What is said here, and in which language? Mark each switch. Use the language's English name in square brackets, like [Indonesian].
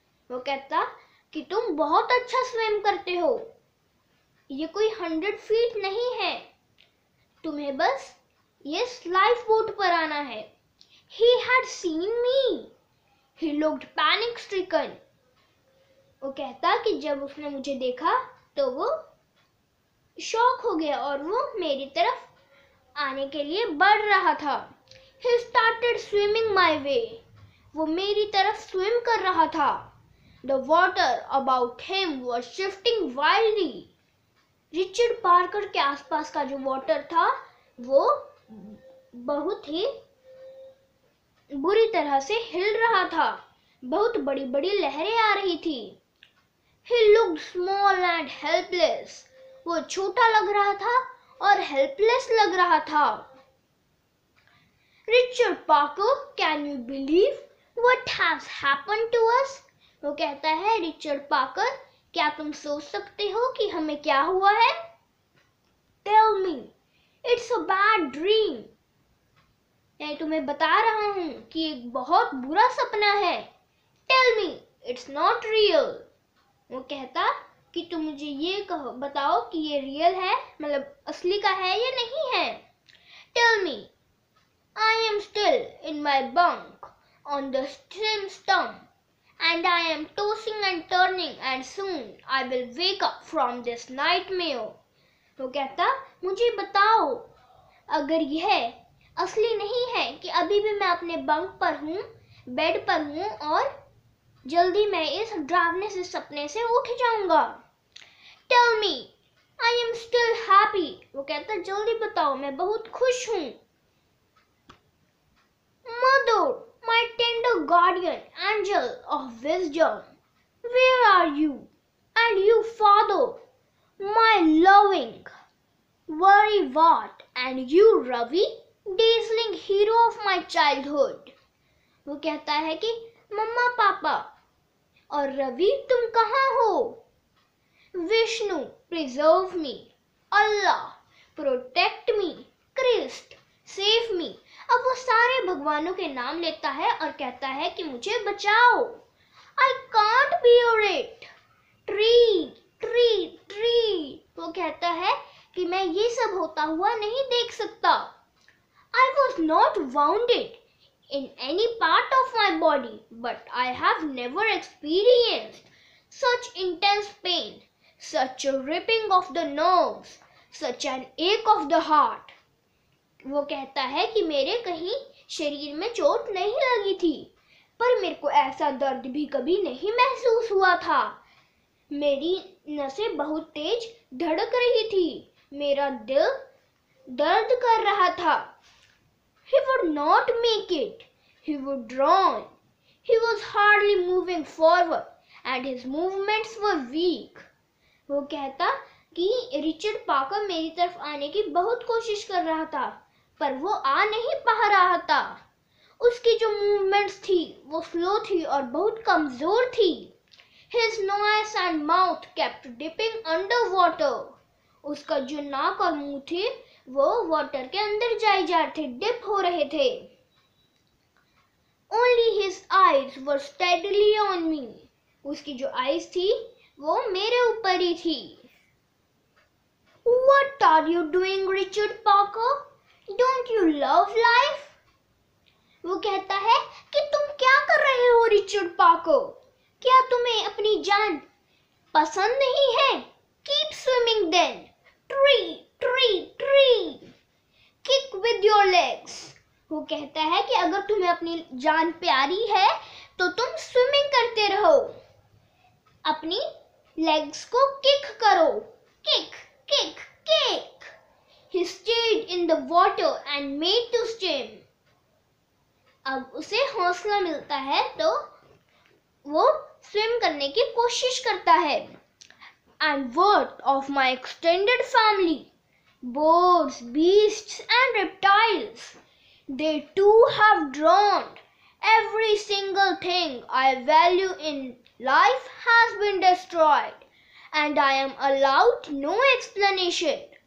[Hindi] वो कहता कि तुम बहुत अच्छा स्विम करते हो. ये कोई 100 फीट नहीं है. तुम्हें बस ये लाइफ बोट पर आना है. [English] He had seen me. He looked panic stricken. [Hindi] वो कहता कि जब उसने मुझे देखा तो वो शॉक हो गया और वो मेरी तरफ आने के लिए बढ़ रहा था. [English] He started swimming my way. [Hindi] वो मेरी तरफ स्विम कर रहा था. [English] The water about him was shifting wildly. [Hindi] Richard Parker के आसपास का जो वाटर था वो बहुत ही बुरी तरह से हिल रहा था. बहुत बड़ी बड़ी लहरें आ रही थी. [English] He looked small and helpless. [Hindi] वो छोटा लग रहा था और हेल्पलेस लग रहा था. [English] Richard Parker, can you believe what has happened to us? [Hindi] वो कहता है, रिचर्ड पार्कर, क्या तुम सोच सकते हो कि हमें क्या हुआ है? [English] Tell me, it's a bad dream. [Hindi] मैं तुम्हें बता रहा हूँ कि एक बहुत बुरा सपना है. [English] Tell me, it's not real. [Hindi] वो कहता कि तुम मुझे ये कहो, बताओ कि ये रियल है, मतलब असली का है या नहीं है। [English] Tell me, I am still in my bunk on the same stump, and I am tossing and turning, and soon I will wake up from this nightmare. [Hindi] वो कहता, मुझे बताओ अगर यह असली नहीं है कि अभी भी मैं अपने बंक पर हूँ, बेड पर हूँ और जल्दी मैं इस डरावने से सपने से उठ जाऊंगा। [English] Tell me, I am still happy. [Hindi] वो कहता, जल्दी बताओ मैं बहुत खुश हूँ। [English] Mother, my tender guardian angel of wisdom, where are you? And you, father, my loving worrywart, and you, Ravi, dazzling hero of my childhood. [Hindi] वो कहता है कि मम्मा पापा और रवि तुम कहाँ हो? [English] Vishnu preserve me, Allah protect me, Christ save me. [Hindi] अब वो सारे भगवानों के नाम लेता है और कहता है कि मुझे बचाओ। [English] I can't bear it. Tree tree tree. [Hindi] वो कहता है कि मैं ये सब होता हुआ नहीं देख सकता। [English] I was not wounded in any part of my body, but I have never experienced such intense pain, such a ripping of the nerves, such an ache of the heart. [Hindi] वो कहता है कि मेरे कहीं शरीर में चोट नहीं लगी थी, पर मेरे को ऐसा दर्द भी कभी नहीं महसूस हुआ था। मेरी नसें बहुत तेज धड़क रही थी, मेरा दिल दर्द कर रहा था। [English] He would not make it. He would drown. He was hardly moving forward, and his movements were weak. [Hindi] वो कहता कि रिचर्ड पाकर मेरी तरफ आने की बहुत कोशिश कर रहा था, पर वो आ नहीं पा रहा था। उसकी जो मूवमेंट्स थी वो स्लो थी और बहुत कमजोर थी। [English] His nose and mouth kept dipping under water. [Hindi] उसका जो नाक और मुंह थे वो वाटर के अंदर जाए जा रहे थे, डिप हो रहे थे। [English] Only his eyes were steadily on me. [Hindi] उसकी जो आईज थी वो मेरे ऊपर ही थी। [English] What are you doing, Richard Parker? Don't you love life? [Hindi] वो कहता है कि तुम क्या कर रहे हो रिचर्ड पार्कर? क्या तुम्हें अपनी जान पसंद नहीं है? [English] Keep swimming then. Tree, tree, tree. Kick with your legs. [Hindi] वो कहता है कि अगर तुम्हें अपनी जान प्यारी है तो तुम स्विमिंग करते रहो, अपनी लेग्स को किक करो। Kick kick kick. [English] He stayed in the water and made to swim. [Hindi] अब उसे हौसला मिलता है तो वो स्विम करने की कोशिश करता है। [English] And what of my extended family? Birds, beasts and reptiles. They too have drowned. Every single thing I value in life has been destroyed, and I am allowed no explanation.